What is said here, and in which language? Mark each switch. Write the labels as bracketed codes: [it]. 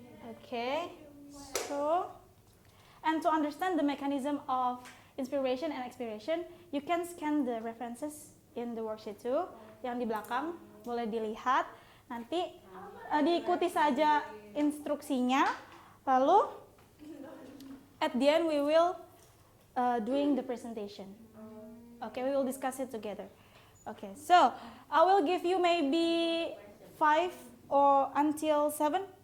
[en] Okay, so, and to understand the mechanism of inspiration and expiration, you can scan the references in the worksheet too. [id] Yang di belakang boleh dilihat. Nanti diikuti saja instruksinya. [en] Lalu at the end we will doing the presentation. Okay, we will discuss it together. Okay, so I will give you maybe 5 or until 7.